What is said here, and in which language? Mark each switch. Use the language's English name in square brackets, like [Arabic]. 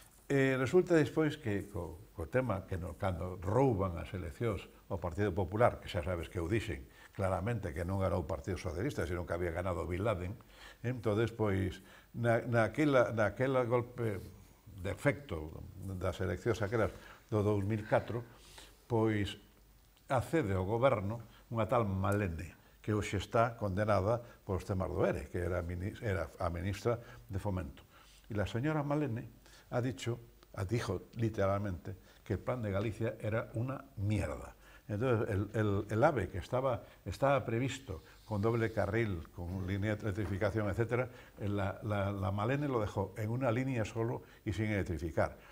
[Galician] Resulta despois que co tema que cando rouban as eleccións ao Partido Popular, que xa sabes que eu dixen, claramente que non era o Partido Socialista, sino que había ganado Bin Laden. Entonces, pois, naquela golpe de efecto das eleccións aquelas do 2004, pois accede ao goberno unha tal Malene, que hoxe está condenada polos temas do ERE, que era a ministra de Fomento. [Spanish] E la señora Malene dijo literalmente que el plan de Galicia era una mierda. Entonces, el AVE que estaba previsto con doble carril, con línea de electrificación, etc., la Malene lo dejó en una línea solo y sin electrificar.